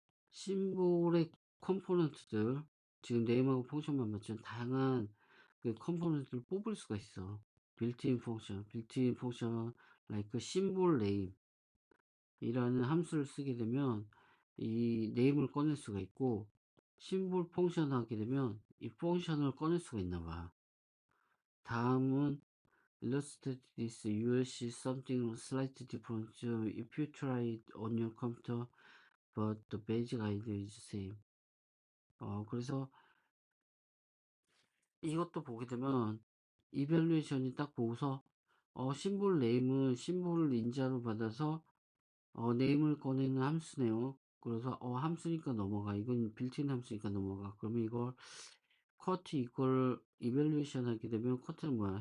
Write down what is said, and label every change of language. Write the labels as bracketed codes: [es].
[ko] 심볼의 컴포넌트들, 지금 네임하고 펑션만 맞지만 다양한 그 컴포넌트를 뽑을 수가 있어. 빌트인 펑션 [en] like symbol name [ko] 이라는 함수를 쓰게 되면 이 네임을 꺼낼 수가 있고, 심볼 펑션 하게 되면 이 펑션을 꺼낼 수가 있나 봐. 다음은 [en] illustrate this. You will see something slightly different if you try it on your computer, but the basic idea is same. [ko] 그래서 이것도 보게 되면 이밸류에이션이 딱 보고서 심볼 네임은 심볼을 인자로 받아서 네임을 꺼내는 함수네요. 그래서 함수니까 넘어가. 이건 빌트인 함수니까 넘어가. 그러면 이걸 쿼트 이퀄 이밸루에이션 하게 되면 쿼트는 뭐야?